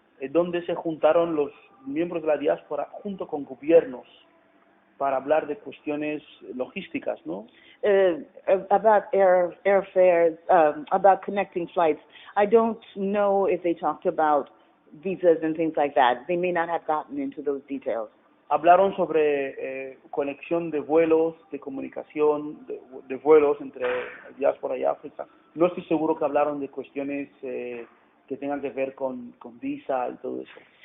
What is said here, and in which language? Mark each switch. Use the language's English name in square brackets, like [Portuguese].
[Spanish] donde se juntaron los miembros de la diáspora junto con gobiernos para hablar de cuestiones logísticas, ¿no? [English] About airfares, about connecting flights. I don't know if they talked about visas and things like that. They may not have gotten into those details. [Spanish] Hablaron sobre conexión de vuelos, de comunicación, de vuelos entre diáspora y África. No estoy seguro que hablaron de cuestiones que tengan que ver con visa y todo eso.